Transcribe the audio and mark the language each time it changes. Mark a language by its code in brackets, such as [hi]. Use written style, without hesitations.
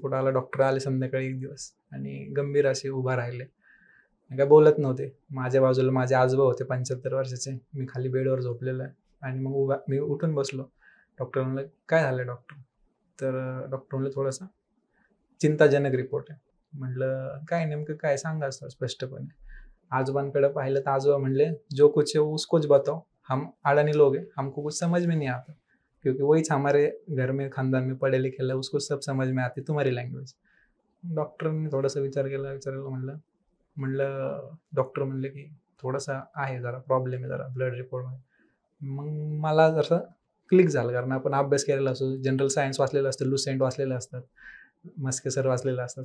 [mr] Doctor आले संध्याकाळी एक दिवस आणि गंभीर असे उभा राहिले, काय बोलत नव्हते. माझ्या बाजूला माझे आजोबा होते 75 वर्षाचे. मी खाली बेडवर झोपलेलो आहे आणि मग मी उठून बसलो. डॉक्टर म्हणलं, काय झालं डॉक्टर? तर डॉक्टर म्हणलं, थोडासा चिंताजनक रिपोर्ट आहे. म्हटलं, काय नेमकं काय सांगा सर स्पष्टपणे. आजोबांकडे पाहिलं तर आजोबा म्हणले, [hi] जो कुछ है उसको बताओ, हम अडानी लोग हैं, हमको कुछ समझ में नहीं आता, क्योंकि वही हमारे घर में खानदान में पढ़े लिखे है, उसको सब समझ में आती तुम्हारी लँग्वेज. [mr] डॉक्टरने थोडासा विचार केला म्हणलं डॉक्टर म्हणले की थोडासा आहे, जरा प्रॉब्लेम आहे जरा ब्लड रिपोर्टमध्ये. मग मला जसं क्लिक झालं, कारण आपण अभ्यास केलेला असतो, जनरल सायन्स वाचलेलं असतं, लुसेंट वाचलेलं असतात, मस्के सर वाचलेलं असतात.